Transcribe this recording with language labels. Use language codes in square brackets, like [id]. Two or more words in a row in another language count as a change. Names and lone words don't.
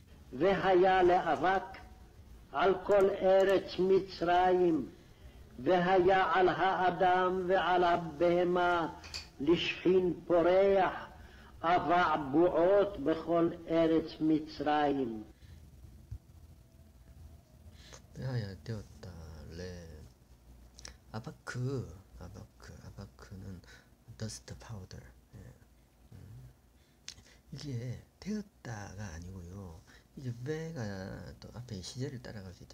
[he] והיה לאבק על כל ארץ מצרים, והיה על האדם ועל הבהמה לשכין פורח, אבע בועות בכל ארץ מצרים. [ko] 하야 되었다. 레 아바크는 [en] dust powder. [ko] 이게 되었다가 아니고요. 이제 배가 또 앞에 시제를 따라갈 수 있죠.